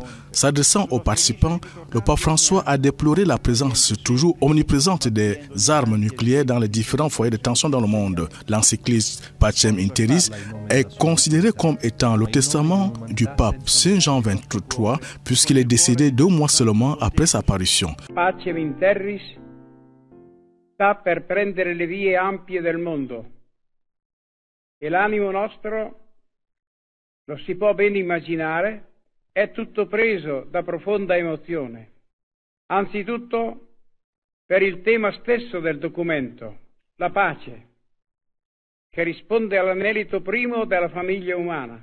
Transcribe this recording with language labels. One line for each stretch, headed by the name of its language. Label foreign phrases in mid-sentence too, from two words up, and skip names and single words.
French: S'adressant aux participants, le pape François a déploré la présence toujours omniprésente des armes nucléaires dans les différents foyers de tension dans le monde. L'encyclique Pacem in Terris est considéré comme étant le testament du pape Saint Jean XXIII puisqu'il est décédé 2 mois seulement après sa parution.
Italian: Pacem in Terris sta per prendere le vie ampie del mondo e l'animo nostro, lo si può ben immaginare, è tutto preso da profonda emozione, anzitutto per il tema stesso del documento, la pace, che risponde all'anelito primo della famiglia umana.